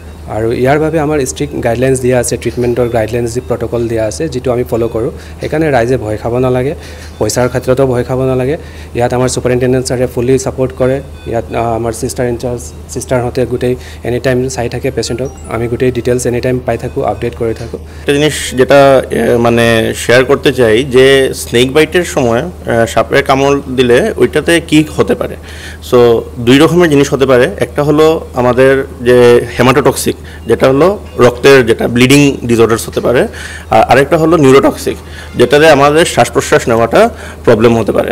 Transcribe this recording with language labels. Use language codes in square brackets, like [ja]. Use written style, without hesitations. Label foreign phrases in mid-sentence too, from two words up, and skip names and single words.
[as] আৰু ইয়াৰ বাবে আমাৰ [en] strict guidelines [as] দিয়া আছে, ট্ৰিটমেণ্টৰ গাইডলাইন্স যি প্ৰট'কল দিয়া আছে, যিটো আমি ফ'ল' কৰোঁ। সেইকাৰণে ৰাইজে ভয় খাব নালাগে, পইচাৰ ক্ষেত্ৰতো ভয় খাব নালাগে। ইয়াত আমাৰ ছুপাৰিণ্টেণ্ডেণ্ট ছাৰে [en] fully support [as] কৰে। ইয়াত আমাৰ [en] sister in-charge [as] ছিষ্টাৰহঁতে গোটেই [en] any time [as] চাই থাকে পেচেণ্টক। আমি গোটেই [en] details any time [as] পাই থাকোঁ, আপডেট করে থাকো। [bn] একটা জিনিস যেটা মানে শেয়ার করতে চাই যে [en] snake bite-er [bn] সময় সাপের কামড় দিলে ওইটাতে কি হতে পারে। সো দুই রকমের জিনিস হতে পারে। একটা হলো আমাদের যে হেমাটোটক্সিক, যেটা হলো রক্তের যেটা [en] bleeding disorders [bn] হতে পারে, আর আরেকটা হলো নিউরোটক্সিক, যেটাতে আমাদের শ্বাস প্রশ্বাস নেওয়াটা প্রবলেম হতে পারে।